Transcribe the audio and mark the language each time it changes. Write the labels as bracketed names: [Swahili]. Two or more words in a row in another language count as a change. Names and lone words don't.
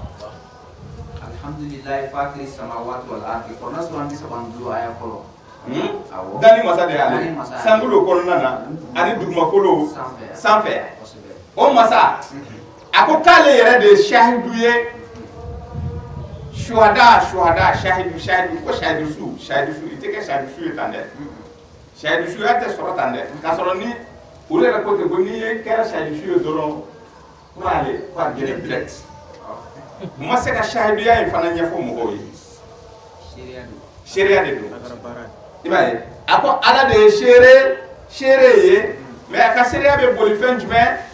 [Arabic] الحمد لله فاطر السماوات والأرض [Bambara] kɔrɔna sura 35 aya fɔlɔ danni masa de y'ale sankolo kɔnɔna na ani dugumakolo sanfɛ o masa a ko k'ale yɛrɛ de ye shahidu ye shuhada shahidu ko shahidu su i tɛ kɛ shahidu su ye tan dɛ shahidu su ya tɛ sɔrɔ tan dɛ k'a sɔrɔ ni olu yɛrɛ ko ten ko n'i ye kɛra shahidu su ye dɔrɔn ko a gɛrɛ direct ma se ka shahiduya in fana ɲɛfɔ mɔgɔw ye seereya de don i b'a ye a ko ala de ye seere ye mais a ka seereya bɛ boli fɛn jumɛn